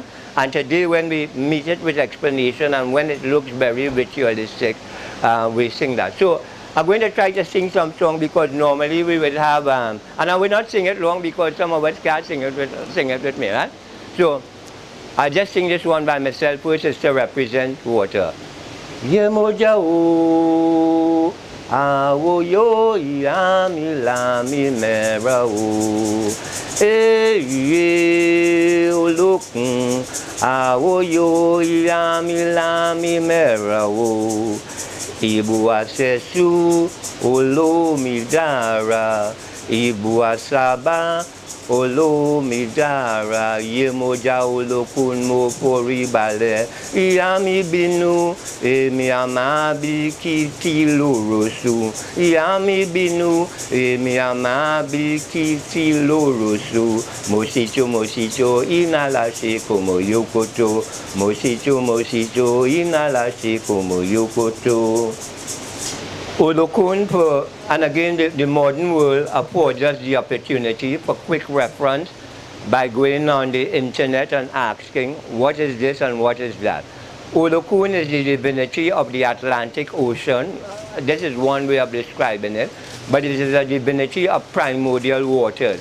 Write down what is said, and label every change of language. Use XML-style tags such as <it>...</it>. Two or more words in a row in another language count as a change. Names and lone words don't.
<en>And today when we meet it with explanation and when it looks very ritualistic, we sing that. So I'm going to try to sing some song, because normally we would have, and I will not sing it long because some of us can't sing it with me, right? So I'll just sing this one by myself first, is to represent water.</en> <yo>Yemoja o, awo yo yami lami mera o, ye olokun, awo yo yami lami mera o, ibu asesu olomidara, ibu asaba olomidara, yemoja olokun mo fori balẹ̀, ìyá mi bínú, èmi àmà bí kìtì lóroṣù, ìyá mi bínú, èmi àmà bí kìtì lóroṣù, mosito, inala ṣe como yokoto, mosito, inala ṣe como yokoto.</yo> <en>Olokun, and again the modern world affords us the opportunity for quick reference by going on the internet and asking what is this and what is that. Olokun is the divinity of the Atlantic Ocean. This is one way of describing it, but it is a divinity of primordial waters.</en>